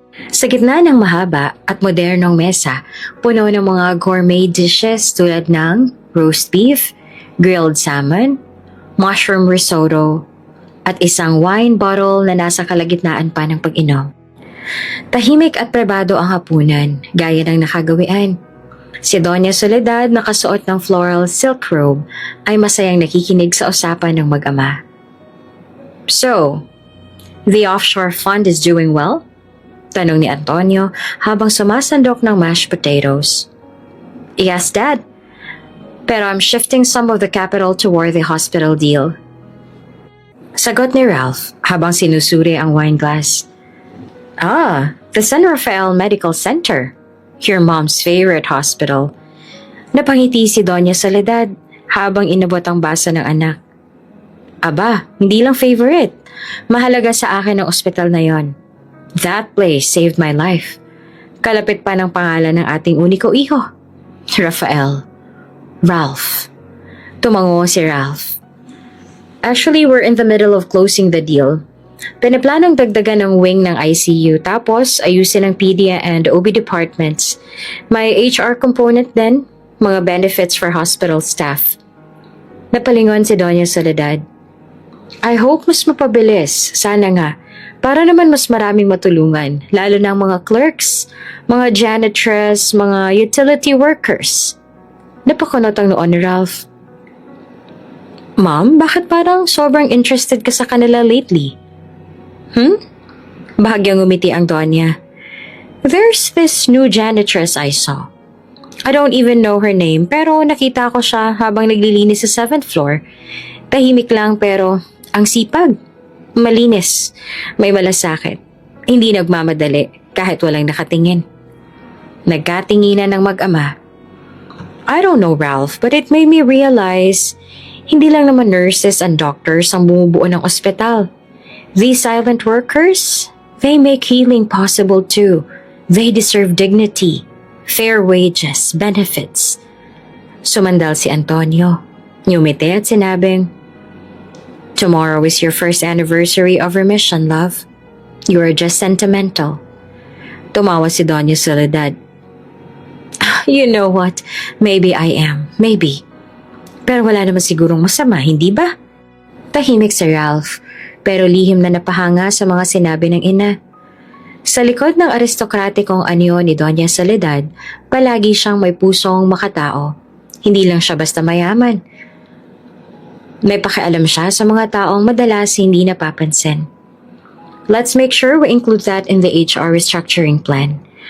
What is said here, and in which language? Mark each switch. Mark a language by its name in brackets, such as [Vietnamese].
[Filipino] Sa gitna ng mahaba at modernong mesa, puno ng mga gourmet dishes tulad ng roast beef, grilled salmon, mushroom risotto, at isang wine bottle na nasa kalagitnaan pa ng pag-inom. Tahimik at pribado ang hapunan, gaya ng nakagawian. Si Doña Soledad, nakasuot ng floral silk robe, ay masayang nakikinig sa usapan ng mag-ama. [English] So, the offshore fund is doing well? [Filipino] Tanong ni Antonio habang sumasandok ng mashed potatoes. [English] Yes, Dad. Pero I'm shifting some of the capital toward the hospital deal. [Filipino] Sagot ni Ralph habang sinusuri ang wine glass. [English] The San Rafael Medical Center. Your mom's favorite hospital. [Filipino] Napangiti si Doña Soledad habang inabot ang baso ng anak. Aba, hindi lang favorite. Mahalaga sa akin ang ospital na yon. [English] That place saved my life. [Filipino] Kalapit pa ng pangalan ng ating uniko iho. Rafael. Ralph. Tumango si Ralph. [English] Actually, we're in the middle of closing the deal. [Filipino] Pinaplanong dagdagan ng wing ng ICU tapos ayusin ang pedia and OB departments. [English] May HR component din, mga benefits for hospital staff. [Filipino] Napalingon si Doña Soledad. [English] I hope [Filipino] mas mapabilis, sana nga, para naman mas maraming matulungan, lalo ng mga clerks, mga janitress, mga utility workers. Napakunot ang noon ni Ralph. Mom, bakit parang sobrang interested ka sa kanila lately? Bahagyang ngumiti ang Donya. [English] There's this new janitress I saw. I don't even know her name [Filipino] pero nakita ko siya habang naglilinis sa 7th floor. Tahimik lang pero ang sipag. Malinis. May malasakit. Hindi nagmamadali kahit walang nakatingin. Nagkatinginan ng mag-ama. [English] I don't know, Ralph, but it made me realize [Filipino] hindi lang naman nurses and doctors ang bumubuo ng ospital. [English] These silent workers, they make healing possible too. They deserve dignity, fair wages, benefits. [Filipino] Sumandal si Antonio. Ngumiti at sinabing, [English] Tomorrow is your first anniversary of remission, love. You are just sentimental. [Filipino] Tumawa si Doña Soledad. [English] You know what? Maybe I am. Maybe. [Filipino] Pero wala naman sigurong masama, hindi ba? Tahimik si Ralph. Pero lihim na napahanga sa mga sinabi ng ina. Sa likod ng aristokratikong anyo ni Doña Soledad, palagi siyang may pusong makatao. Hindi lang siya basta mayaman. May pakialam siya sa mga taong madalas hindi napapansin. [English] Let's make sure we include that in the HR restructuring plan.